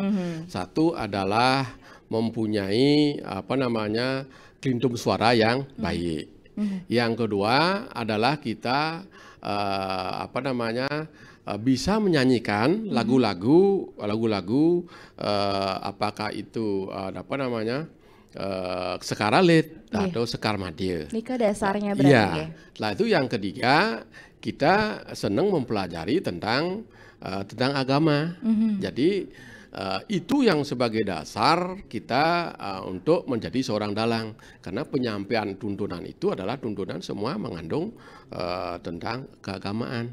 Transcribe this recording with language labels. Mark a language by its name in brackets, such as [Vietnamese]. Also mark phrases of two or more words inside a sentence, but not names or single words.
[Indonesian] Satu adalah mempunyai kelintum suara yang baik. Yang kedua adalah kita bisa menyanyikan lagu-lagu apakah itu sekaralit atau sekar madil. Nika dasarnya berarti ya. Nah itu yang ketiga, kita senang mempelajari tentang agama. Jadi itu yang sebagai dasar kita untuk menjadi seorang dalang, karena penyampaian tuntunan itu adalah tuntunan semua mengandung tentang keagamaan.